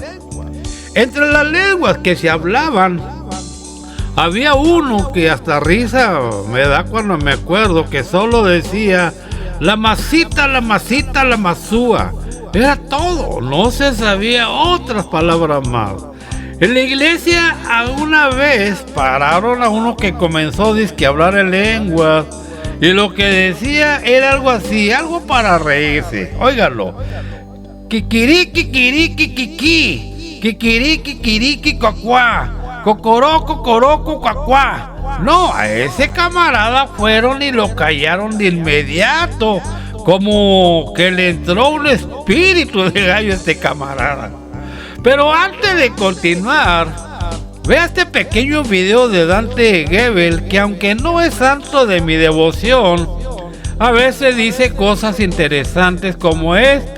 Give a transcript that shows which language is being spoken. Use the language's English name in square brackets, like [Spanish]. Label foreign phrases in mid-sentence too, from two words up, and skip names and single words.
[Spanish] Entre las lenguas que se hablaban, había uno que hasta risa me da cuando me acuerdo, que solo decía la masita, la masita, la masúa. Era todo, no se sabía otras palabras más. En la iglesia alguna vez pararon a uno que comenzó a hablar en lenguas y lo que decía era algo así, algo para reírse. Óigalo: kikiri, kikiri, kikiki, kikiri, kikiri, cuacuá, cocoró, cocoró, cuacuá. No, a ese camarada fueron y lo callaron de inmediato, como que le entró un espíritu de gallo a este camarada. Pero antes de continuar, vea este pequeño video de Dante Gebel, que aunque no es santo de mi devoción, a veces dice cosas interesantes como esta.